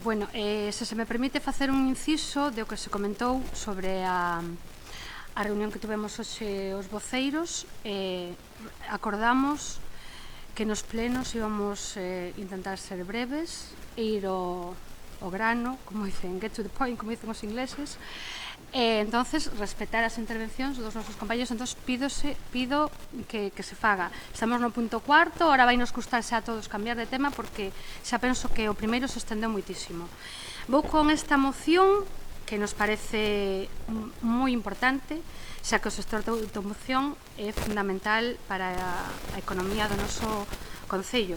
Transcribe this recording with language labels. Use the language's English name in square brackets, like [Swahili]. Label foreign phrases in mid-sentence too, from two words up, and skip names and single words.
[Galician] Bueno, se me permite facer un inciso de o que se comentou sobre a reunión que tivemos hoxe os voceiros, acordamos que nos plenos íbamos intentar ser breves e ir ao grano, como dicen, [English] get to the point, [Galician] como dicen os ingleses. Entonces, respetar as intervencións dos nosos compañeros. Entonces, pido que se faga. Estamos no punto cuarto, ahora vai nos custarse a todos cambiar de tema, porque xa penso que o primeiro se estendeu moitísimo. Vou con esta moción, que nos parece moi importante, xa que o sector da automoción é fundamental para a economía do noso Concello.